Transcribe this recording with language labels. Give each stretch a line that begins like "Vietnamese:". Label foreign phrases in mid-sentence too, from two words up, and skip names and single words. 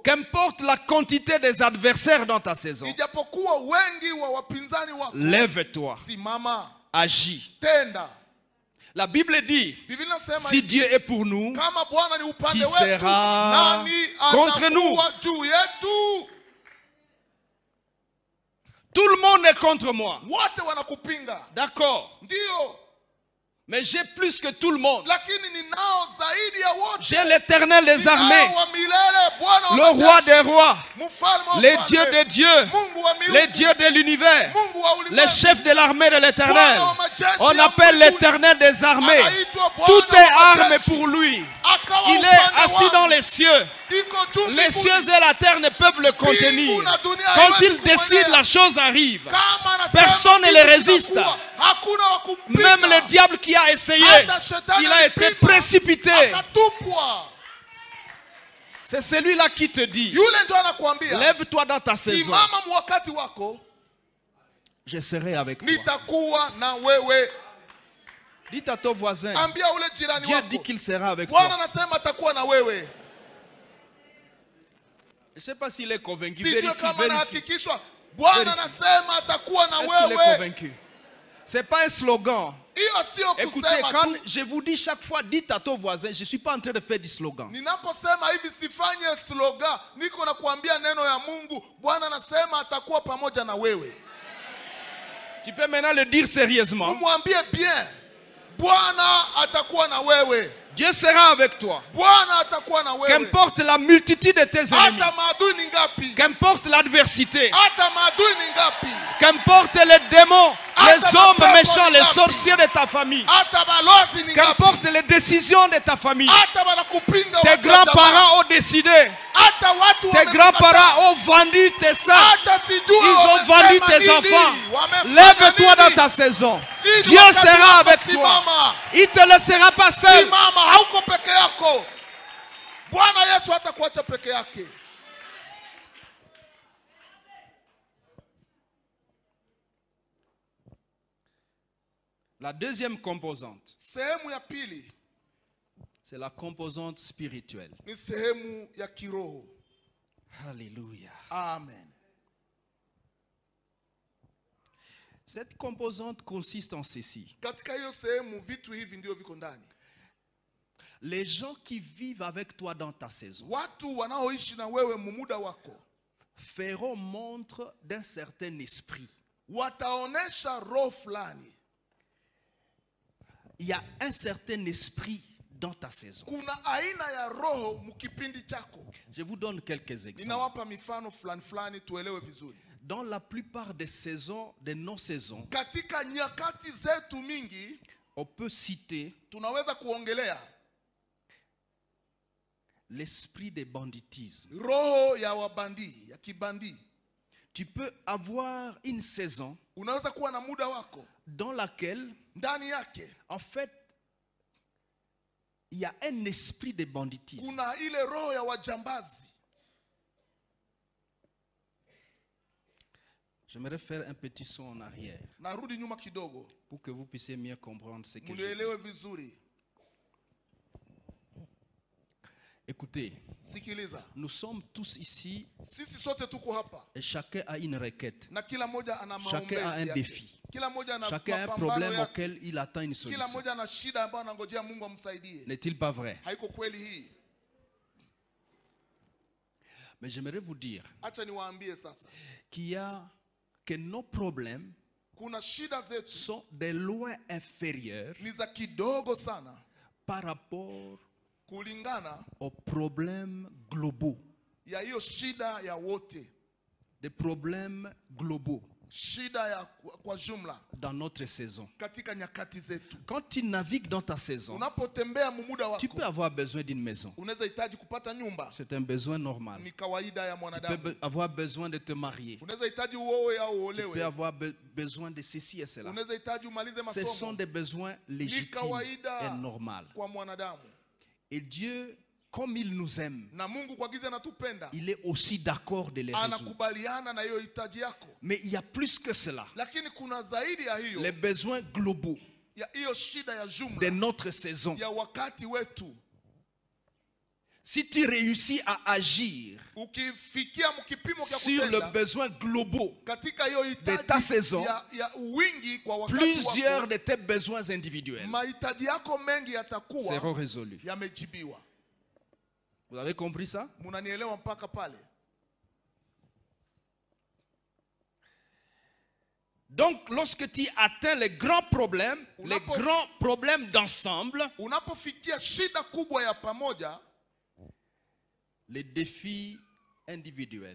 French: qu'importe la quantité des adversaires dans ta saison,
Swahili: ijapokuwa wengi wa wapinzani wako,
French: lève-toi,
Swahili: simama,
French: agis.
Swahili: tenda.
French: La Bible dit,
Swahili: Biblia inasema
French: si Dieu est pour nous,
Swahili: kama Bwana ni upande
French: qui
Swahili: wetu,
French: sera
Swahili: nani
French: contre nous?
Swahili: atakuwa juu yetu?
French: tout le monde est contre moi.
Swahili: Wote wanakupinga.
French: D'accord.
Swahili: Ndio,
French: Mais j'ai plus que tout le monde.
Swahili: lakini ninao zaidi ya wote.
French: J'ai l'Éternel des
Swahili: Ninao
French: armées,
Swahili: wa milele, Bwana wa
French: le roi
Swahili: majeshi,
French: des rois,
Swahili: mfalme wa
French: les
Swahili: wafalme,
French: dieux des dieux,
Swahili: Mungu wa miungu,
French: les dieux de l'univers,
Swahili: Mungu wa ulimwengu,
French: le chef de l'armée de l'Éternel.
Swahili: Bwana wa majeshi
French: On
Swahili: ya
French: appelle
Swahili: mbinguni.
French: l'Éternel des armées.
Swahili: Anaitwa Bwana
French: Tout
Swahili: wa
French: est arme
Swahili: majeshi.
French: pour lui.
Swahili: Akawa
French: Il est
Swahili: upande
French: assis
Swahili: wangu.
French: dans les cieux.
Swahili: Iko juu
French: Les
Swahili: mbinguni.
French: cieux et la terre ne peuvent le contenir.
Swahili: Mbingu na dunia
French: Quand
Swahili: haiwezi
French: il décide,
Swahili: kumwendea.
French: la chose arrive.
Swahili: Kama anasema
French: Personne ne
Swahili: kitu
French: le résiste.
Swahili: kinakuwa, hakuna wa kumpinga.
French: Même le diable qui a essayé,
Swahili: Hata shetani
French: il a été
Swahili: alipima,
French: précipité.
Swahili: akatupwa.
French: C'est celui-là qui te dit,
Swahili: Yule ndio anakuambia,
French: lève-toi dans ta saison.
Swahili: simama wakati wako,
French: Je serai avec toi.
Swahili: nitakuwa na wewe.
French: Dites à ton voisin,
Swahili: Ambia ule jirani
French: Dieu
Swahili: wako,
French: dit qu'il sera avec
Swahili: Bwana
French: toi.
Swahili: anasema atakuwa na wewe.
French: Je ne sais pas s'il est convaincu.
Swahili: Sijue
French: Vérifie,
Swahili: kama
French: vérifie.
Swahili: anahakikishwa. Bwana
French: Vérifie.
Swahili: anasema atakuwa na
French: Est-ce qu'il est
Swahili: wewe.
French: convaincu? Ce n'est pas un slogan.
Swahili: Hiyo sio
French: Écoutez,
Swahili: kusema
French: quand
Swahili: tu.
French: je vous dis chaque fois, dites à ton voisin, je ne suis pas en train de faire du slogan.
Swahili: Ninaposema hivi sifanye slogan, niko na kuambia neno ya Mungu. Bwana anasema atakuwa pamoja na wewe.
French: Tu peux maintenant le dire sérieusement.
Swahili: Umwambie bien, Bwana atakuwa na wewe.
French: Dieu sera avec toi.
Swahili: Bwana atakuwa na wewe.
French: Qu'importe la multitude de tes ennemis.
Swahili: Hata maadui ni ngapi?
French: Qu'importe l'adversité.
Swahili: Hata maadui ni ngapi?
French: Qu'importe les démons, les
Swahili: Hata
French: hommes
Swahili: mapepo
French: méchants,
Swahili: ni
French: les
Swahili: ngapi?
French: sorciers de ta famille.
Swahili: Hata balozi ni ngapi?
French: Qu'importe les décisions de ta famille.
Swahili: Hata wanakupinga
French: Tes
Swahili: watu wa jamaa.
French: grands-parents ont décidé.
Swahili: Hata watu
French: Tes
Swahili: wamekukataa.
French: grands-parents ont vendu tes seins.
Swahili: Hata sijui
French: Ils ont
Swahili: wamesema
French: vendu tes
Swahili: nini,
French: enfants.
Swahili: wamefanya
French: Lève-toi dans
Swahili: nini.
French: ta saison.
Swahili: Ili
French: Dieu
Swahili: wakati
French: sera
Swahili: wako
French: avec toi.
Swahili: simama.
French: Il ne te laissera pas seul.
Swahili: Simama, hauko peke yako. Bwana Yesu hatakuacha peke yake.
French: La deuxième composante,
Swahili: Sehemu ya pili
French: c'est la composante spirituelle.
Swahili: ni sehemu ya kiroho.
French: Alléluia.
Swahili: Amen.
French: Cette composante consiste en ceci.
Swahili: Katika hiyo sehemu vitu hivi ndio viko ndani.
French: Les gens qui vivent avec toi dans ta saison
Swahili: Watu wanaoishi na wewe mumuda wako
French: feront montre d'un certain esprit.
Swahili: wataonesha roho fulani.
French: Il y a un certain esprit dans ta saison.
Swahili: Kuna aina ya roho mkipindi chako.
French: Je vous donne quelques exemples.
Swahili: Ninawapa mifano fulani fulani tuelewe vizuri.
French: dans la plupart des saisons, des non-saisons,
Swahili: katika nyakati zetu mingi
French: on peut citer
Swahili: tunaweza kuongelea
French: l'esprit de banditisme.
Swahili: roho ya wabandi, ya kibandi.
French: Tu peux avoir une saison
Swahili: Unaweza kuwa na muda wako
French: dans laquelle,
Swahili: ndani yake
French: en fait, il y a un esprit de banditisme.
Swahili: kuna ile roho ya wajambazi.
French: J'aimerais faire un petit saut en arrière
Swahili: Narudi nyuma kidogo
French: pour que vous puissiez mieux comprendre ce que je dis.
Swahili: munielewe vizuri.
French: Écoutez,
Swahili: Sikiliza,
French: nous sommes tous ici
Swahili: sisi sote tuko hapa
French: et chacun a une requête.
Swahili: na kila moja ana
French: Chacun a un
Swahili: maombezi
French: défi.
Swahili: yake. Kila moja ana
French: Chacun a un
Swahili: mapambano
French: problème
Swahili: yake.
French: auquel il attend une
Swahili: Kila
French: solution.
Swahili: moja ana shida ambayo anangojea Mungu amsaidie.
French: N'est-il pas vrai?
Swahili: Haiko kweli hii?
French: Mais j'aimerais vous dire
Swahili: Acha niwaambie sasa,
French: que nos problèmes
Swahili: kuna shida zetu
French: sont de loin inférieurs
Swahili: ni za kidogo sana
French: par rapport
Swahili: kulingana
French: aux problèmes globaux.
Swahili: ya hiyo shida ya wote,
French: Des problèmes globaux
Swahili: shida ya kwa jumla
French: dans notre saison.
Swahili: katika nyakati zetu.
French: Quand tu navigues dans ta saison,
Swahili: Unapotembea mumuda
French: tu peux
Swahili: wako,
French: avoir besoin d'une maison.
Swahili: unaweza hitaji kupata nyumba,
French: C'est un besoin normal.
Swahili: ni kawaida ya
French: Tu
Swahili: mwanadamu.
French: peux avoir besoin de te marier.
Swahili: Unaweza hitaji uoe au
French: Tu peux
Swahili: uolewe,
French: avoir besoin de ceci et cela.
Swahili: unaweza hitaji umalize
French: Ce sont
Swahili: masomo,
French: des besoins légitimes
Swahili: kawaida
French: et normaux.
Swahili: kwa mwanadamu.
French: Et Dieu, comme il nous aime,
Swahili: Na Mungu kwa giza anatupenda,
French: il est aussi d'accord de les résoudre.
Swahili: anakubaliana na hiyo hitaji yako.
French: Mais il y a plus que cela.
Swahili: Lakini kuna zaidi ya hiyo,
French: Les besoins globaux
Swahili: ya hiyo shida ya
French: de
Swahili: jumla
French: notre saison.
Swahili: ya wakati wetu.
French: Si tu réussis à agir
Swahili: Ukifikia mkipimo cha
French: sur les
Swahili: kutenda
French: besoins globaux,
Swahili: katika hiyo
French: de ta saison,
Swahili: hitaji ya wingi kwa wakati
French: plusieurs
Swahili: wako,
French: de tes besoins individuels
Swahili: mahitaji yako mengi yatakuwa
French: seront résolus.
Swahili: yamejibiwa.
French: Vous avez compris ça?
Swahili: Munanielewa mpaka pale?
French: Donc, lorsque tu atteins les grands problèmes d'ensemble,
Swahili: Unapofikia shida kubwa ya pamoja,
French: les défis individuels